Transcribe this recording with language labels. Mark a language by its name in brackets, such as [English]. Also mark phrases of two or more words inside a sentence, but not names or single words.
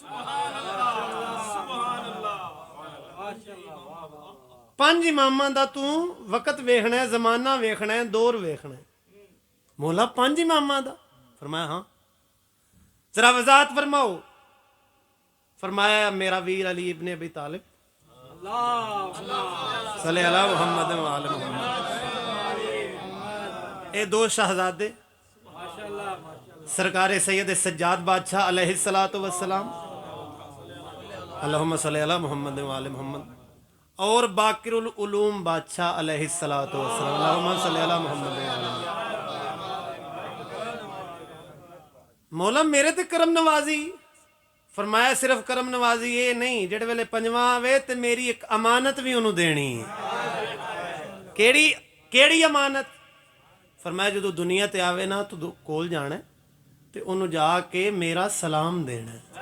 [Punjabi] پنج اماماں دا تُو وقت ویکھنا ہے، زمانہ ویکھنا ہے، دور ویکھنا ہے. مولا پنج اماماں دا؟ فرمایا ہاں۔ ذرا وضاحت فرماؤ. فرمایا میرا ویر علی ابنِ ابی طالب [Arabic] صلّ على محمد وآل محمد. [Punjabi] اے دو شہزادے سرکار سید سجاد بادشاہ [Arabic] عليه الصلاة والسلام, اللهم صل على محمد وآل محمد, [Punjabi] اور باقر العلوم بادشاہ [Arabic] عليه الصلاة والسلام، اللهم صل على محمد وآل محمد. [Punjabi] مولا میرے تے کرم نوازی. فرمایا صرف کرم نوازی یہ نہیں، جیہڑے ویلے پنجواں آوے تے میری ایک امانت بھی انہوں نے دینی ہے. کیہڑی کیہڑی امانت? فرمایا جو دنیا تے آوے نا تُو کول جانا تے انہوں نے جا کے میرا سلام دینا.